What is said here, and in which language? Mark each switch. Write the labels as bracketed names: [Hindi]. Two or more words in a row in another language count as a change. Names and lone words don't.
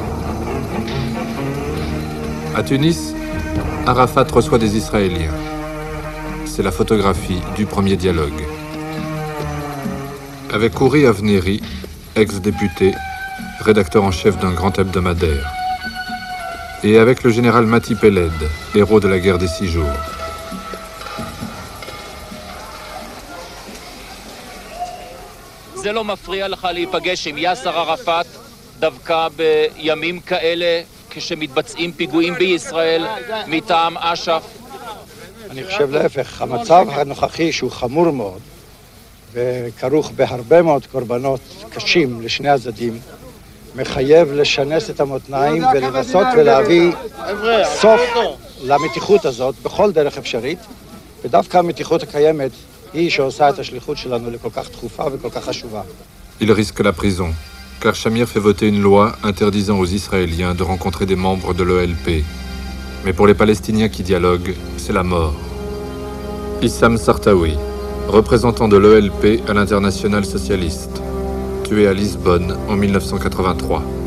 [French] À Tunis, Arafat reçoit des Israéliens. C'est la photographie du premier dialogue. Avec Ouri Avneri, ex-député, rédacteur en chef d'un grand hebdomadaire. Et avec le général Mati Peled, héros de la guerre des 6 jours. [Hebrew] זה לא מפריע לך להיפגש עם יאסר ערפאת דווקא בימים כאלה כשמתבצעים פיגועים בישראל מטעם אש"ף? אני חושב להפך, המצב הנוכחי שהוא חמור מאוד וכרוך בהרבה מאוד קורבנות קשים לשני הצדדים מחייב לשנס את המותניים ולנסות ולהביא סוף למתיחות הזאת בכל דרך אפשרית, ודווקא המתיחות הקיימת היא שעושה את השליחות שלנו לכל כך דחופה וכל כך חשובה. [French] Il risque la prison, car Shamir fait voter une loi interdisant aux Israéliens de rencontrer des membres de l'OLP. Mais pour les Palestiniens qui dialoguent, c'est la mort. Issam Sartawi, représentant de l'OLP à l'Internationale socialiste, tué à Lisbonne en 1983.